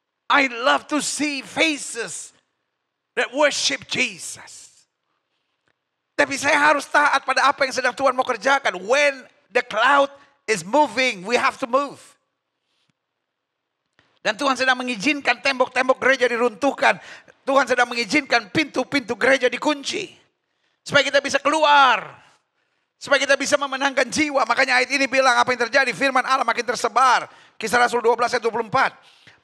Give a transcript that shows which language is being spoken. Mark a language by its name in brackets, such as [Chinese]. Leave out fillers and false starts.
[English] I love to see faces that worship Jesus. [Indonesian] Tapi saya harus taat pada apa yang sedang Tuhan mau kerjakan. [English] When the cloud is moving, we have to move. [Indonesian] Dan Tuhan sedang mengizinkan tembok-tembok gereja diruntuhkan. Tuhan sedang mengizinkan pintu-pintu gereja dikunci. Supaya kita bisa keluar. Supaya kita bisa memenangkan jiwa. Makanya ayat ini bilang apa yang terjadi. Firman Allah makin tersebar. Kisah Rasul 12 ayat 24.